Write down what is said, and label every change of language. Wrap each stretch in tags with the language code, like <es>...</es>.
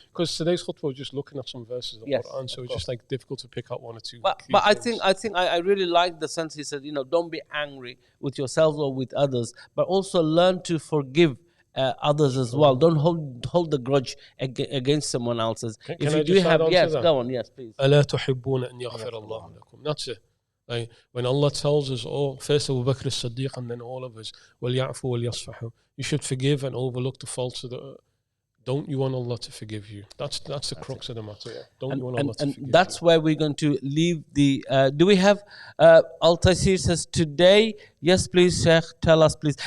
<en>Because today's khutbah was just looking at some verses of the Yes, Quran, so it's just like difficult to pick out 1 or 2. But I think I really like the sense he said, don't be angry with yourselves or with others, but also learn to forgive others as well. Don't hold the grudge against someone else's. If you do have, yes, go on, yes, please.</en> <ar>ألا تحبون أن يغفر الله لكم.</ar> <en>That's it. Like when Allah tells us, first Abu Bakr as-Siddiq and then all of us,</en> <ar>وَلْيَعْفُوا وَلْيَصْفَحُوا.</ar> <en>You should forgive and overlook the faults of the. Don't you want Allah to forgive you? That's the crux of the matter. Yeah. Don't you want Allah to forgive you? And that's where we're going to leave the. Do we have Al-Taysir says today? Yes, please, Sheikh. Tell us, please.</en>